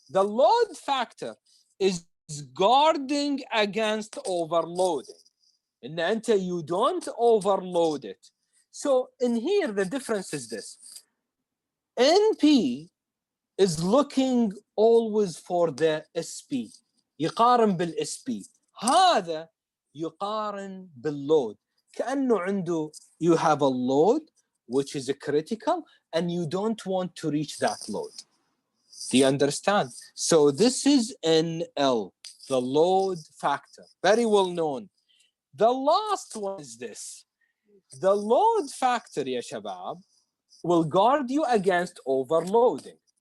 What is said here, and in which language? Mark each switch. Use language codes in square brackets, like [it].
[en] The load factor is guarding against overloading. And you don't overload it. So in here, the difference is this. NP is looking always for the SP. [ar] يقارن بالSP. هذا يقارن بالload. كأنه عنده [en] you have a load which is critical and you don't want to reach that load. Do you understand? So this is NL, the load factor, very well known. The last one is this. The load factor, [ar] ya shabab, [en] will guard you against overloading.